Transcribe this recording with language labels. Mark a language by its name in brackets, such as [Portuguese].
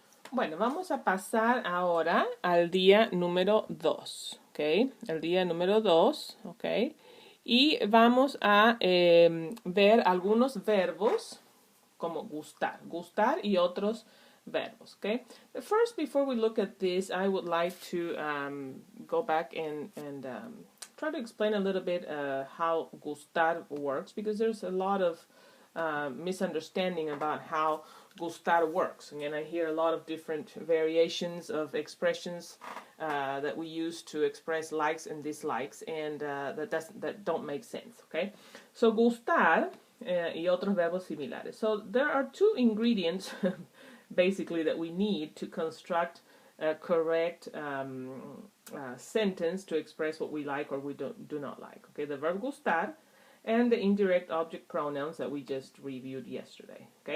[Spanish] Bueno, vamos a pasar ahora al día número 2, ¿ok? El día número 2, ¿ok? Y vamos a ver algunos verbos como gustar, gustar y otros verbos, okay? [English] But first, before we look at this, I would like to go back and try to explain a little bit how gustar works, because there's a lot of misunderstanding about how gustar works. Again, I hear a lot of different variations of expressions that we use to express likes and dislikes, and that don't make sense, okay? [Spanish] So gustar y otros verbos similares. [English] So there are two ingredients basically that we need to construct a correct sentence to express what we like or we do not like. Okay, the verb gustar and the indirect object pronouns that we just reviewed yesterday.